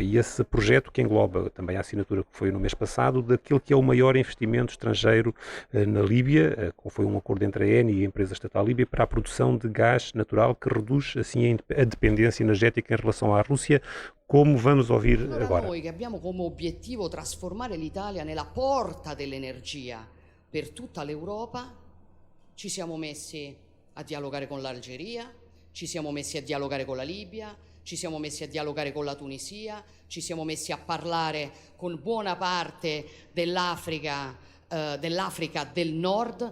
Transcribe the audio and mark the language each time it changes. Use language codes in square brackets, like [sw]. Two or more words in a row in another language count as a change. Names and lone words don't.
[pt] E esse projeto, que engloba também a assinatura que foi no mês passado, daquele que é o maior investimento estrangeiro na Líbia, foi um acordo entre a Eni e a empresa estatal líbia para a produção de gás natural, que reduz assim a dependência energética em relação à Rússia, como vamos ouvir agora. [it] Noi che abbiamo come obiettivo trasformare l'Italia nella porta dell'energia per tutta l'Europa, ci siamo messi a dialogare con l'Algeria, ci siamo messi a dialogare con la Libia, ci siamo messi a dialogare con la Tunisia, ci siamo messi a parlare con buona parte dell'Africa del Nord.